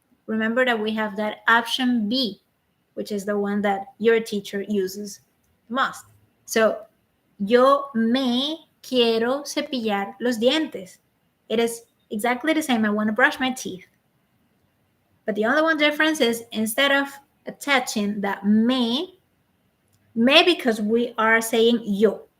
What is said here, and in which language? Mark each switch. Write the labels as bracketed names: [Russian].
[English] Remember that we have that option B, which is the one that your teacher uses most. [Spanish] So, yo me quiero cepillar los dientes. [English] It is exactly the same. I want to brush my teeth. But the only one difference is instead of attaching that may because we are saying yo.